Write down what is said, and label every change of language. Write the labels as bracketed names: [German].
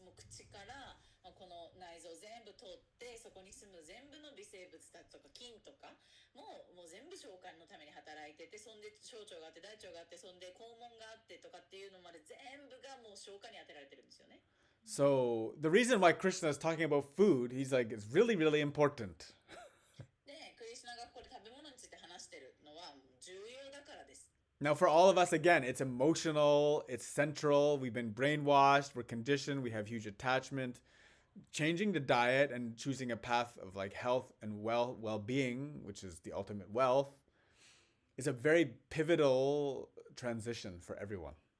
[Japanese] もう口からこの内臓全部通ってそこに住む全部の微生物たちとか菌とかもう全部消化のために働いてて、そんで小腸があって大腸があってそんで肛門があってとかっていうのまで全部がもう消化に当てられてるんですよね。 [English] So the reason why Krishna is talking about food, he's like, it's really, really important. [Japanese] で、クリシュナがここで食べ物について話してるのは重要だからです。 [English] Now, for all of us, again, it's emotional, it's central. We've been brainwashed, we're conditioned, we have huge attachment. Changing the diet and choosing a path of like health and well-being, which is the ultimate wealth, is a very pivotal transition for everyone.